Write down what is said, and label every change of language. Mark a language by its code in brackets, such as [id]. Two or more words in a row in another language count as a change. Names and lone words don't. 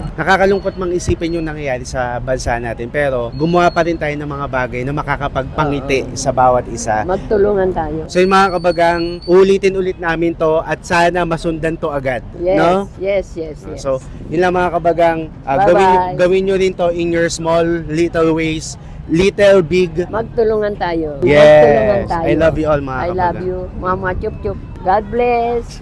[tl] nakakalungkot mang isipin yung nangyayari sa bansa natin. Pero gumawa pa rin tayo ng mga bagay na makakapagpangiti sa bawat isa. Magtulungan tayo. So yung mga kabagang, ulitin ulit namin to at sana masundan to agad. [en] Yes, No? yes, yes, yes. [tl] So, yun lang mga kabagang, [en] Bye-bye. [tl] gawin nyo rin to [en] in your small little ways, little big. [tl] Magtulungan tayo. [en] Yes, [tl] Magtulungan tayo. [en] I love you all mga I [tl] kabagang. [en] love you. Mama, chup chup. God bless.